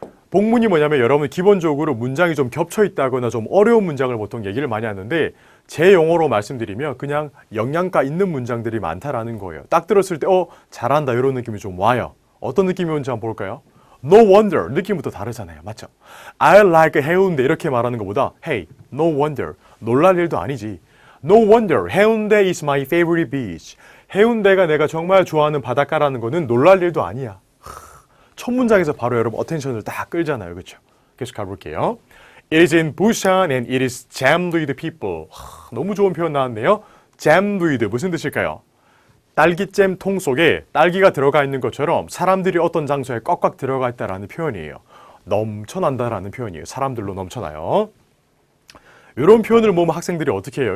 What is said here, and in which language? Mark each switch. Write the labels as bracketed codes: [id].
[ko] 복문이 뭐냐면 여러분 기본적으로 문장이 좀 겹쳐 있다거나 좀 어려운 문장을 보통 얘기를 많이 하는데 제 용어로 말씀드리면 그냥 영양가 있는 문장들이 많다라는 거예요. 딱 들었을 때 잘한다 이런 느낌이 좀 와요. 어떤 느낌이 오는지 한번 볼까요? [en] No wonder [ko] 느낌부터 다르잖아요. 맞죠? [en] I like 해운대 [ko] 이렇게 말하는 것보다 [en] Hey, no wonder [ko] 놀랄 일도 아니지. [en] No wonder 해운대 is my favorite beach. [ko] 해운대가 내가 정말 좋아하는 바닷가라는 거는 놀랄 일도 아니야. 첫 문장에서 바로 여러분 어텐션을 딱 끌잖아요. 그렇죠? 계속 가볼게요. [en] It is in Busan and it is jammed with people. [ko] 너무 좋은 표현 나왔네요. jammed with 무슨 뜻일까요? 딸기잼 통 속에 딸기가 들어가 있는 것처럼 사람들이 어떤 장소에 꽉꽉 들어가 있다라는 표현이에요. 넘쳐난다라는 표현이에요. 사람들로 넘쳐나요. 이런 표현을 모르면 학생들이 어떻게 해요?